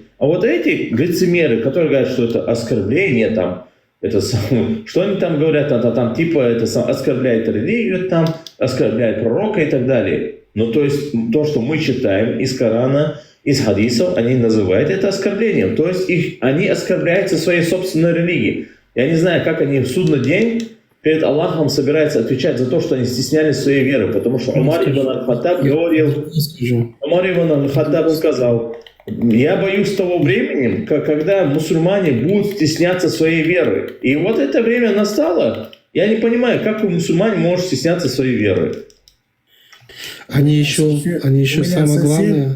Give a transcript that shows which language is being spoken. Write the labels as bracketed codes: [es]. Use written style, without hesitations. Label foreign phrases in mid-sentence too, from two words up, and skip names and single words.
[ru] А эти лицемеры, которые говорят, что это оскорбление, там, что они там говорят, это оскорбляет религию, там, оскорбляет пророка и так далее. То есть то, что мы читаем из Корана, из хадисов, они называют это оскорблением. То есть они оскорбляются своей собственной религией. Я не знаю, как они в судный день перед Аллахом собираются отвечать за то, что они стеснялись своей веры. Потому что Умар ибн аль-Хаттаб говорил, сказал: я боюсь того времени, когда мусульмане будут стесняться своей веры. И это время настало. Я не понимаю, как мусульмане могут стесняться своей веры. Они еще самое главное.